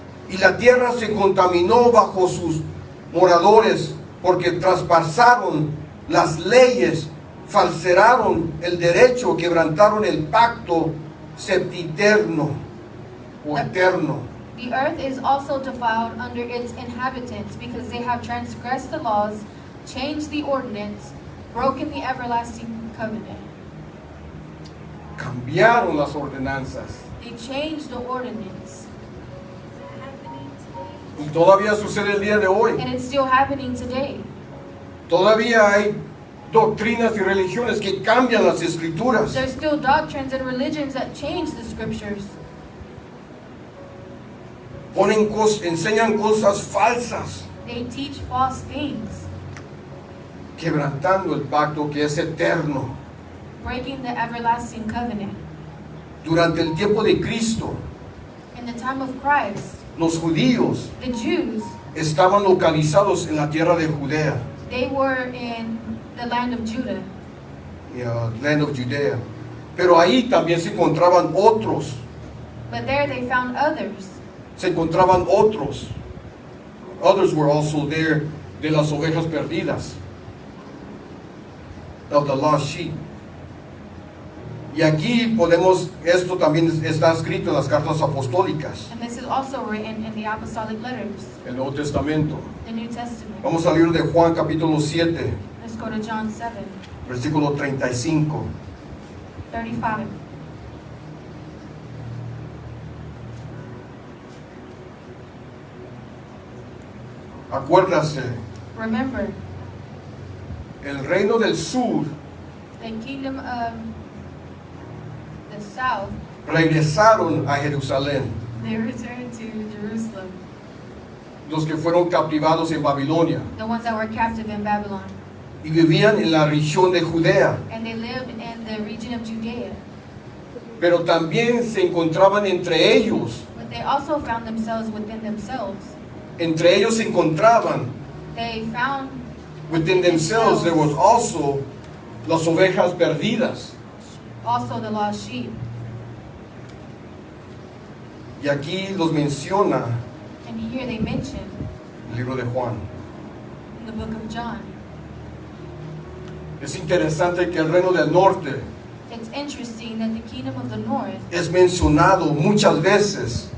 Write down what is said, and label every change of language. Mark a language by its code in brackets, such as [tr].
[es] y la tierra se contaminó bajo sus moradores, porque traspasaron las leyes, falseraron el derecho, quebrantaron el pacto septiterno o eterno. [en] The earth is also defiled under its inhabitants, because they have transgressed the laws, changed the ordinance, broken the everlasting covenant. [es] Cambiaron las ordenanzas. [en] They changed the ordinance. [es] Y todavía sucede el día de hoy. [en] And it's still happening today. [es] Todavía hay doctrinas y religiones que cambian las escrituras. [en] There's still doctrines and religions that change the scriptures. [es] Enseñan cosas falsas, [en] They teach false things, [es] quebrantando el pacto que es eterno. [en] breaking the everlasting covenant. [es] Durante el tiempo de Cristo, [en] In the time of Christ, [es] los judíos [en] the Jews, [es] estaban localizados en la tierra de Judea, [en] they were in the land of Judah. land of Judea. [es] Pero ahí también se encontraban otros, [en] But there they found others. [es] se encontraban otros. [en] Others were also there, [es] de las ovejas perdidas, [en] of the lost sheep. [es] Y aquí esto también está escrito en las cartas apostólicas, [en] And this is also written in the apostolic letters, [es] el Nuevo Testamento. [en] the New Testament. [es] Vamos al libro de Juan capítulo 7, [en] Let's go to John 7, [es] versículo 35. [en] 35. [es] Acuérdase, [en] Remember, [es] el reino del sur [en] the kingdom of the south, [es] regresaron a Jerusalén, [en] they returned to Jerusalem, [es] los que fueron captivados en Babilonia, [en] the ones that were captive in Babylon. [es] y vivían en la región de Judea, [en] And they lived in the region of Judea. [es] pero también se encontraban entre ellos. [en] But they also found themselves within themselves. [es] Entre ellos se encontraban, [en] They found within themselves, there was also [es] las ovejas perdidas. [en] also the lost sheep. [es] Y aquí los menciona [en] And here they mention [es] el libro de Juan. [en] in the book of John. [es] Es interesante que el reino del norte [en] It's interesting that the kingdom of the north [es] es mencionado muchas veces